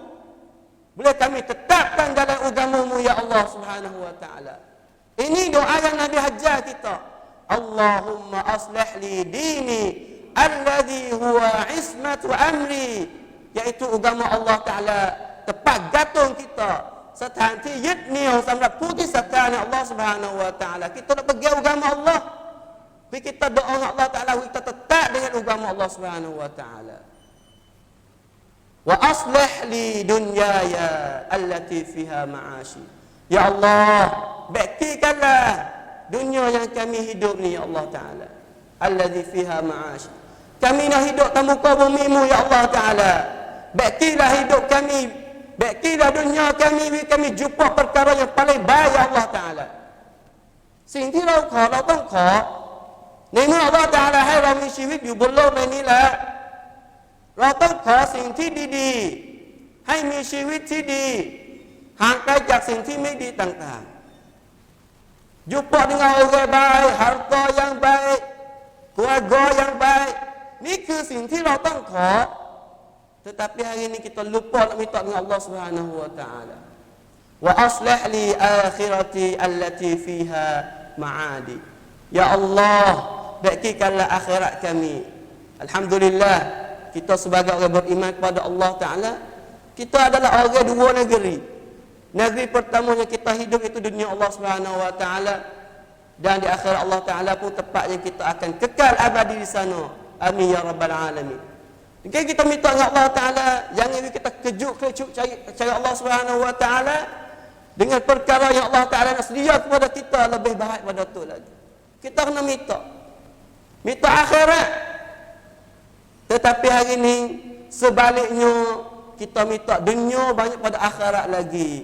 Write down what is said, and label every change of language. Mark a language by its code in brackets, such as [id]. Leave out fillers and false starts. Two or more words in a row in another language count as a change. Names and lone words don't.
[ms] Boleh kami tetapkan dalam agama-Mu ya Allah [ar] سبحانه وتعالى. [ms] Ini doa yang Nabi ajar kita. [ar] اللهم أصلح لي ديني الذي هو عصمة أمري, [ms] iaitu agama Allah Taala tepat gantung kita, [th] สถานที่ยึดเหนี่ยวสำหรับผู้ที่ศรัทธาในอัลลอฮฺ [ar] سبحانه وتعالى. [ms] Kita nak pegang agama Allah, kita doa dengan Allah Taala, kita tetap dengan agama Allah [ar] سبحانه وتعالى. وأصلح لي دنياي التي فيها معاشي. [ms] Ya Allah, baikkanlah dunia yang kami hidup ni ya Allah Taala. [ar] التي فيها معاشي. [ms] Kami nak hidup di muka bumi-Mu ya Allah Taala. Baikkanlah hidup kami, baikkanlah dunia kami jumpa perkara yang paling baik ya Allah Taala. [th] สิ่งที่เราขอเราต้องขอในเมื่ออัลเลาะห์ตะอาลาให้เรามีชีวิตอยู่บนโลกใบนี้แล้วเราต้องขอสิ่งที่ดีๆให้มีชีวิตที่ดีห่างไกลจากสิ่งที่ไม่ดีต่างๆ [ms] jumpa dengan orang baik, harta yang baik, keluarga yang baik. [th] นี่คือสิ่งที่เราต้องขอ [ms] tetapi hari ini kita lupa nak minta dengan Allah [ar] سبحانه وتعالى. وأصلح لي آخرتي التي فيها معادي. [ms] Ya Allah, baikkanlah akhirat kami. Alhamdulillah, kita sebagai orang beriman kepada Allah Taala, kita adalah orang dua negeri. Negeri pertamanya kita hidup itu dunia Allah [ar] سبحانه وتعالى, [ms] dan di akhirat Allah Taala pun tepatnya kita akan kekal abadi di sana. [ar] آمين يا رب العالمين. [ms] Jika kita minta dengan Allah Taala, jangan kita kejuk-kejuk cari Allah [ar] سبحانه وتعالى [ms] dengan perkara yang Allah Taala nak sedia kepada kita lebih baik pada tu lagi. Kita kena minta akhirat. Tetapi hari ini sebaliknya kita minta dunia banyak pada akhirat lagi.